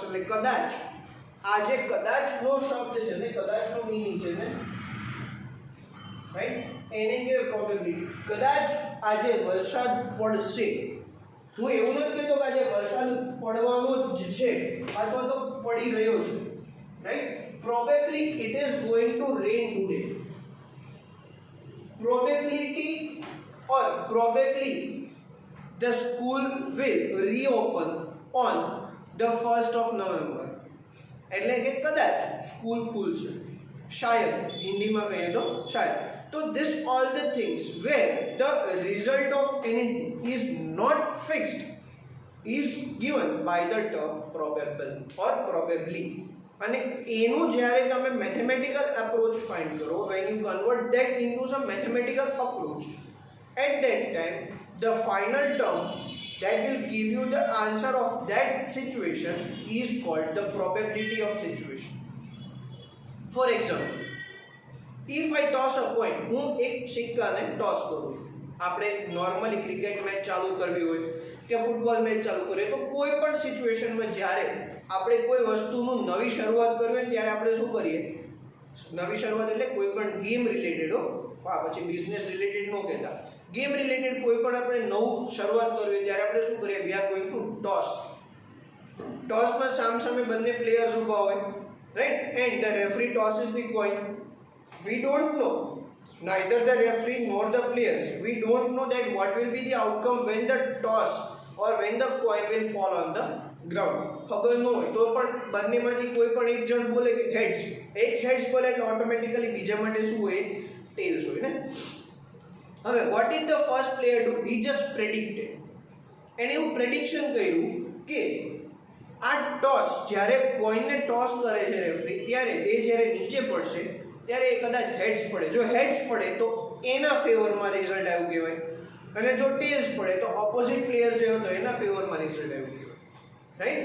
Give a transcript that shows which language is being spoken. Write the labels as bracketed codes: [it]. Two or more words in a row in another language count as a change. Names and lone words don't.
[gu] એટલે કદાચ આ જે કદાચનો શબ્દ છે ને, કદાચનો મીનિંગ છે ને, રાઈટ, એને કહેવાય પ્રોબેબિલિટી. કદાચ આજે વરસાદ પડશે, હું એવું નથી કહેતો કે આજે વરસાદ પડવાનો જ છે અથવા તો પડી રહ્યો છે, રાઈટ? [en] probably it is going to rain today. પ્રોબેબિલિટી or probably the school will reopen on the 1st of November. [gu] એટલે કે કદાચ સ્કૂલ ખુલશે, શાયદ હિન્દીમાં કહીએ તો શાયદ. તો [en] this all the things where the result of anything is not fixed is given by the term probable or probably. [gu] અને એનું જ્યારે તમે [en] mathematical approach find [gu] કરો, [en] when you convert that into some mathematical approach, at that time the final term that will give you the answer of that situation is called the probability of situation. For example, if I toss a coin, [gu] હું એક સિક્કાને ટોસ કરું છું, આપણે નોર્મલી [en] cricket match [gu] ચાલુ કરવી હોય કે [en] football match [gu] ચાલુ કરીએ, તો કોઈ પણ સિચ્યુએશનમાં જ્યારે આપણે કોઈ વસ્તુનું નવી શરૂઆત કરવી હોય ત્યારે આપણે શું કરીએ? નવી શરૂઆત એટલે કોઈ પણ [en] game related [gu] હો, પછી [en] business related [gu] ન કહેતા, [en] game related [gu] કોઈ પણ આપણે નવું શરૂઆત કરવી ત્યારે આપણે શું કરીએ? [en] we are going to toss. [gu] ટોસમાં સામસામે બંને પ્લેયર્સ ઊભા હોય, રાઈટ? [en] and the referee tosses the coin. we don't know, neither the referee nor the players, we don't know that what will be the outcome when the toss or when the coin will fall on the ground. [gu] ખબર ન હોય તો પણ બંનેમાંથી કોઈ પણ એક જણ બોલે કે હેડ્સ, એક હેડ્સ બોલે એટલે ઓટોમેટિકલી બીજા માટે શું હોય? ટેલ્સ હોય ને. હવે [en] what did the first player do? He just predicted. [gu] એને એવું પ્રેડિક્શન કર્યું કે આ ટોસ, જ્યારે કોઈનને ટોસ કરે છે રેફરી, ત્યારે એ જ્યારે નીચે પડશે ત્યારે એ કદાચ હેડ્સ પડે. જો હેડ્સ પડે તો એના ફેવરમાં રિઝલ્ટ આવ્યું કહેવાય, અને જો ટેલ્સ પડે તો [en] opposite player [gu] જે હતો એના ફેવરમાં રિઝલ્ટ આવ્યું કહેવાય, રાઈટ?